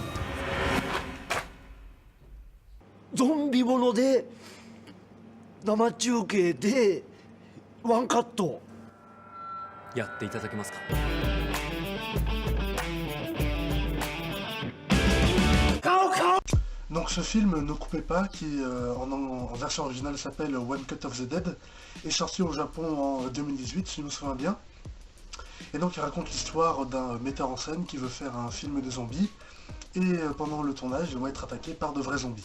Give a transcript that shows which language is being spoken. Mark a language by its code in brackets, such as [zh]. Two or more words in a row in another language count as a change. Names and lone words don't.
[ja] ゾンビもので生中継でワンカット。やっていただけますか。顔顔。 [fr] Donc ce film Ne coupez pas, qui en version originale s'appelle One Cut of the Dead, est sorti au Japon en 2018 si je me souviens bien. Et donc il raconte l'histoire d'un metteur en scène qui veut faire un film de zombies, et pendant le tournage ils vont être attaqués par de vrais zombies.